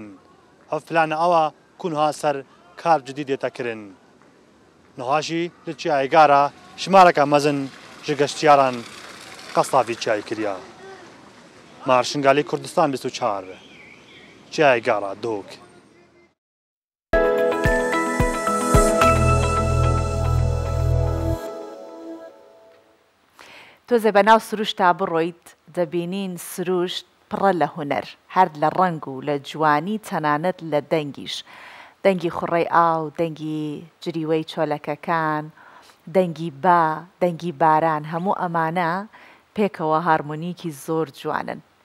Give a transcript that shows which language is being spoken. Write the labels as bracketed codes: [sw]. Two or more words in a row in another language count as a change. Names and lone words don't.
[ku] Ev plana ewa ku niha ser kar cidî dête kirin. Niha jî li çiyayîgara şimareka mezin ji geştyaran qesta vî çiyayê kiriye. Marşingalê Kurdistan 24 çiyayîgara Duhok. [ckb] تۆزێ بەناو سروشتا بڕۆیت دەبینین سروشت پڕە لە هونەر هەر لە ڕنگ و لە جوانی تەنانەت لە دەنگیش دەنگی خوڕەی ئاو دەنگی جریوەی چۆلەکەکان دەنگی با دەنگی باران هەموو ئەمانە پێکەوە هارمۆنیکی زۆر جوانن